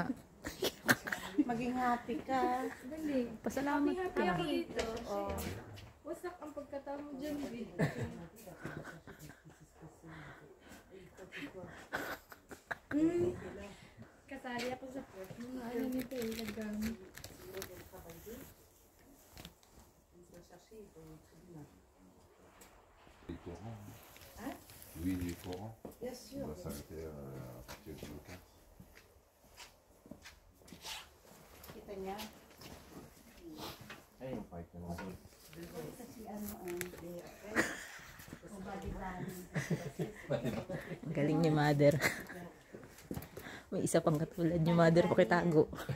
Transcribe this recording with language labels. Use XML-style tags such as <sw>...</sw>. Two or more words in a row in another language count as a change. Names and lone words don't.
<tl>Maging happy ka. Dali. Pasalamat Happy ka. ako dito. Oh. Wasak ang pagkatao mo dyan, B. Kasali ako sa port. Mga ano nito eh, nagamit. Hein?</tl> <fr>Oui, du courant. Bien On sûr. va s'arrêter à partir du local.</fr> <tl>Kita niya. Ay, yung part na naman. Kasi ano ang o bali-bali. Ang galing ni Mother. May isa pang katulad ni Mother pakitago.</tl>